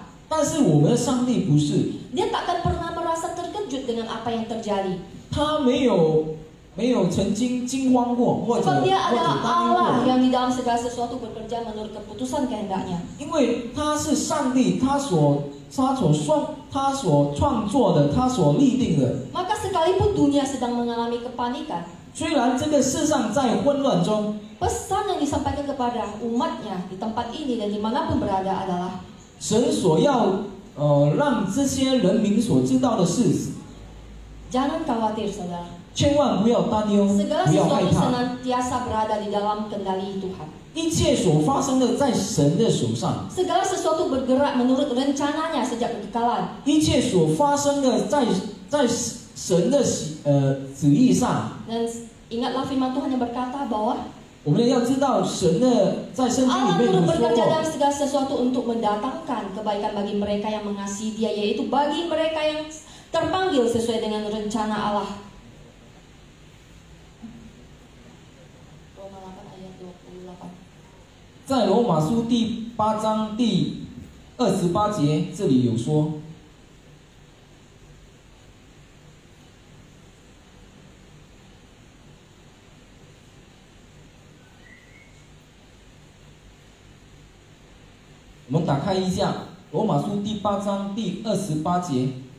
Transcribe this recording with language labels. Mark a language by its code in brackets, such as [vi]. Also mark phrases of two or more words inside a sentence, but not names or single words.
[zh] 但是我们的上帝不是， [id] Dia takkan pernah merasa terkejut dengan apa yang terjadi. [zh] 他没有曾经惊慌过，或者 [id] Sebab dia [zh] 担 [id] adalah [zh] 忧 [id] Allah [zh] 过， [id] yang di dalam segala sesuatu bekerja menurut keputusan kehendaknya. [zh] 因为他是上帝，他所创作的，他所立定的。 [id] Maka sekalipun dunia sedang mengalami kepanikan, [zh] 虽然这个世上在混乱中， [id] pesan yang disampaikan kepada umatnya di tempat ini dan dimanapun berada adalah [zh] 神所要让这些人民所知道的是， [id] jangan khawatir, saudara. [zh] 千万不要担忧， [id] Segala [zh] 不要害 [id] sesuatu [zh] 怕。 [id] senantiasa berada di dalam kendali Tuhan. [zh] 一切所发生的在神的手上， [id] Segala sesuatu bergerak menurut rencananya sejak kekekalan. [zh] 一切所发生的在神的旨意上。 [id] Dan ingatlah firman Tuhan yang berkata bahwa [zh] 我们要知道，神的在圣经里 [id] Allah [zh] 面有 [id] turut [zh] 说 [id] bekerja [zh] 过， [id] dalam segala sesuatu untuk mendatangkan kebaikan bagi mereka yang mengasihi Dia, yaitu bagi mereka yang terpanggil sesuai dengan rencana Allah. Roma 8 ayat 28. [zh] 在罗马书第8章第28节，这里有说。我们打开一下《罗马书》第8章第28节，